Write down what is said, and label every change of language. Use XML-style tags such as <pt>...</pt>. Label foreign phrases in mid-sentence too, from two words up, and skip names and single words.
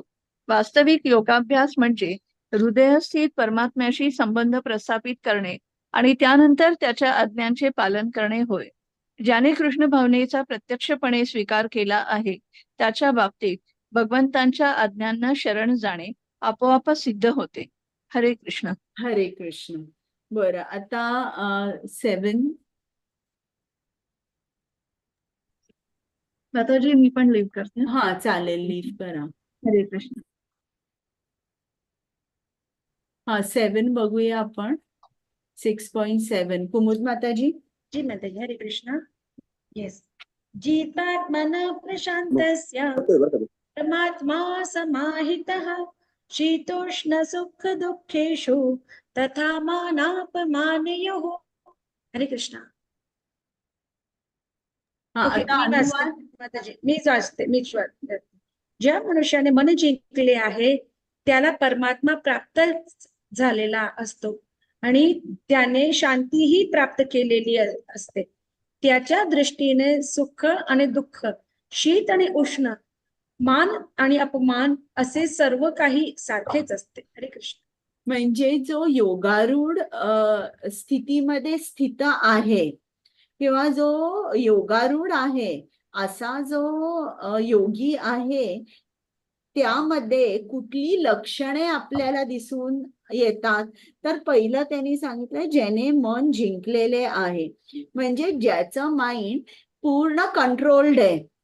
<mr>वास्तविक योगाभ्यास म्हणजे हृदयस्थित परमात्म्याशी संबंध प्रस्थापित करणे आणि त्यानंतर त्याच्या आज्ञांचे पालन करणे होय. ज्याने कृष्ण भावनेचा प्रत्यक्षपणे स्वीकार केला आहे त्याच्या बाबतीत भगवंतांच्या आज्ञांना शरण जाणे आपोआप सिद्ध होते. हरे कृष्ण. हरे कृष्ण. बरं, आता 7. माताजी मी पण लिव्ह करते. हा चालेल, लिव्ह करा. हरे कृष्ण. 7 बघूया आपण. 6.7 कुमुद माताजी. जी माताजी, हरे कृष्ण. येस.</mr> <sa>जितात्मन प्रशांतस्य परमात्मा समाहितः शीतोष्ण सुख दुःखेषु तथा मानापमानयोः.</sa> <mr>हरे कृष्ण. हा, ओके, आता मी अनुवाद. वाचते माताजी, मीच वाचते. ज्या मनुष्याने मन जिंकले आहे त्याला परमात्मा प्राप्त झालेला असतो आणि त्याने शांतीही प्राप्त केलेली असते. त्याच्या दृष्टीने सुख आणि दुःख, शीत आणि उष्ण, मान आणि अपमान असे सर्व काही सारखेच असते. हरे कृष्ण. म्हणजे जो योगारूढ स्थितीमध्ये स्थित आहे किंवा जो योगारूढ आहे असा जो योगी आहे त्यामध्ये कुठली लक्षणे आपल्याला दिसून येतात, तर पहिलं त्यांनी सांगितलं ज्याने मन जिंकलेले आहे, म्हणजे ज्याचं माइंड पूर्ण कंट्रोल्ड आहे.</mr>